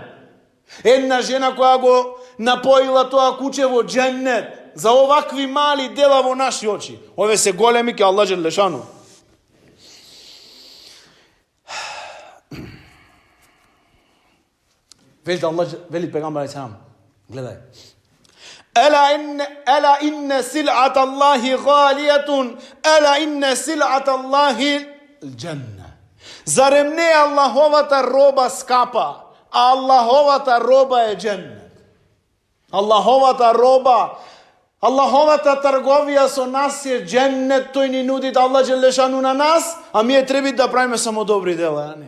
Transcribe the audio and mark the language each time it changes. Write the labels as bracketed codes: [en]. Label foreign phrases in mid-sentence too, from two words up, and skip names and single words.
[mk] Една жена која го напоила тоа куче во дженнет, за овакви мали дела во наши очи. Ове се големи ке Аллах Желешану. Вели пегамбар алейхиссалам, гледај. [ar] ألا إن سلعة الله غالية، ألا إن سلعة الله الجنة. [mk] Зарем не Аллаховата роба скапа, а Аллаховата роба е дженнет. Аллаховата роба, Аллаховата трговија со нас е дженнет, тој ни нуди Аллах Желешану на нас, а ние треба да правиме само добри дела, не?